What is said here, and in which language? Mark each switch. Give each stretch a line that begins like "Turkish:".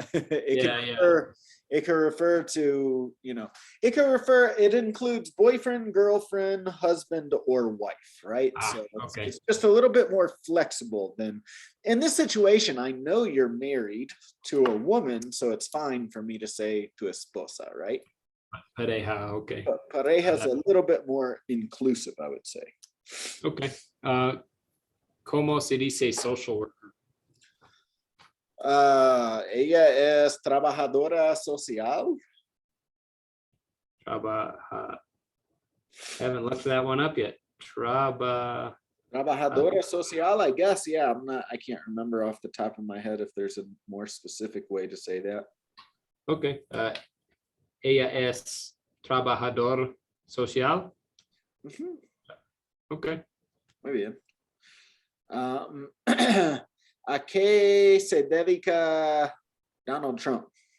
English: It can refer to, it includes boyfriend, girlfriend, husband, or wife, right? So it's just a little bit more flexible than in this situation. I know you're married to a woman, so it's fine for me to say
Spanish: tu esposa,
English: right?
Spanish: Pareja, okay.
English: But pareja is a little bit more inclusive, I would say. Okay.
Spanish: ¿Cómo se dice
English: social worker?
Spanish: Ella es trabajadora social.
English: Haven't looked that one up yet.
Spanish: Trabajadora social,
English: I guess. Yeah, I can't remember off the top of my head if there's a more specific way to say that. Okay.
Spanish: Ella es trabajador social. Mm-hmm.
English: Okay.
Spanish: Muy bien. ¿A qué se dedica Donald Trump?